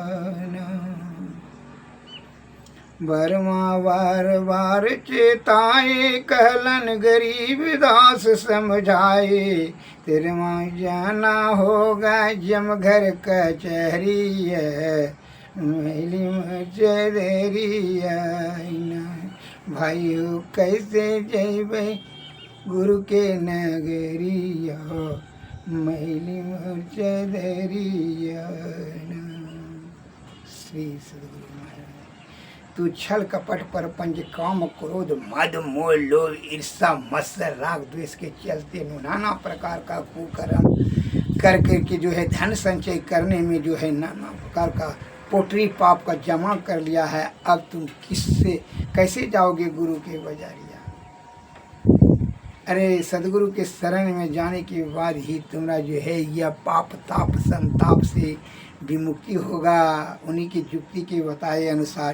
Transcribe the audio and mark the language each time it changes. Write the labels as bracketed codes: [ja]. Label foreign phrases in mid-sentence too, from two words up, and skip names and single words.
[hi] बरमा बार बार चेताए कहलन गरीब दास समझाए, तेरे माँ जाना होगा जम घर कचहरिया मैली मूर्छे धरिया भाइयों कैसे जैबै गुरु के नगरिया मैली मूर्छे धरिया। श्री सद्गुरु तू छल कपट पर पंच काम क्रोध मद मोह लोभ ईर्षा मत्सर राग द्वेष के चलते नाना प्रकार का कुकर्म कर करके जो है धन संचय करने में जो है नाना प्रकार का पोटरी पाप का जमा कर लिया है। अब तुम किससे कैसे जाओगे गुरु के बजारिया। अरे सदगुरु के शरण में जाने के बाद ही तुम्हारा जो है यह पाप ताप संताप से विमुक्ति होगा, उन्हीं की युक्ति के बताए अनुसार।